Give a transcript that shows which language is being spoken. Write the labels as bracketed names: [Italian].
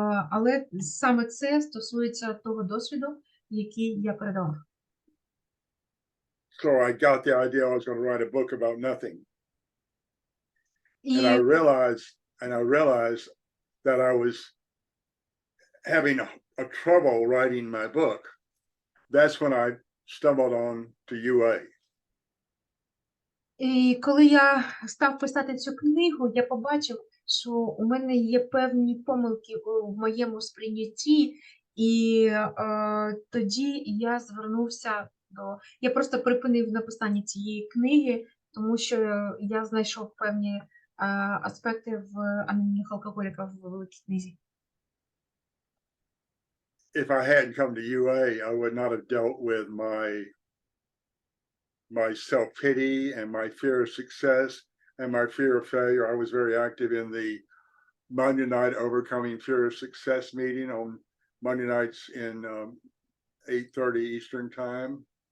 [Ukrainian] Але саме це стосується того досвіду, який я передала. [English] So I got the idea I was going to write a book about nothing. І And I realized that I was having a trouble writing my book. That's when I stumbled on to UA. [Ukrainian] І коли я став писати цю книгу, я побачив, що у мене є певні помилки в моєму сприйнятті, і тоді я звернувся я просто припинив написання цієї книги, тому що я знайшов певні аспекти в анонімних алкоголіках в великій книзі. [English] If I hadn't come to UA, I would not have dealt with my self-pity and my fear of success and my fear of failure. I was very active in the Monday night Overcoming Fear of Success meeting on Monday nights in 8:30 Eastern time.